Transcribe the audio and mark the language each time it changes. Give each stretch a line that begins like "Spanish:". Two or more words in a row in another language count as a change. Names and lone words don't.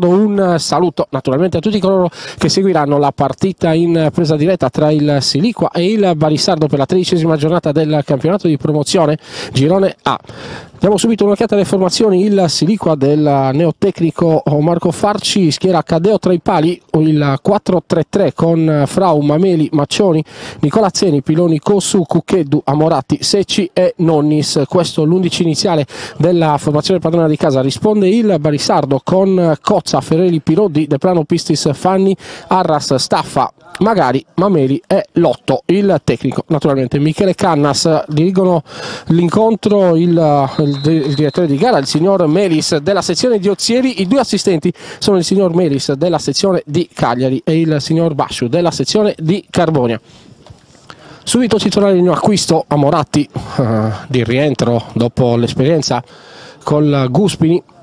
Italian: Un saluto naturalmente a tutti coloro che seguiranno la partita in presa diretta tra il Siliqua e il Barissardo per la 13ª giornata del campionato di promozione Girone A. Diamo subito un'occhiata alle formazioni. Il Siliqua del neotecnico Marco Farci schiera Caddeo tra i pali, il 4-3-3 con Frau, Mameli, Maccioni, Nicolazzeni, Piloni, Cossu, Cucceddu, Amoratti, Secci e Nonnis. Questo l'11 iniziale della formazione padrona di casa. Risponde il Barissardo con Cozza, Ferreri, Pirodi, De Plano, Pistis, Fanni, Arras, Staffa, Magari, Mameli e Lotto. Il tecnico naturalmente Michele Cannas. Dirigono l'incontro il direttore di gara, il signor Melis della sezione di Ozieri. I due assistenti sono il signor Melis della sezione di Cagliari e il signor Basciu della sezione di Carbonia. Subito titolare in acquisto Amoratti, di rientro dopo l'esperienza col Guspini.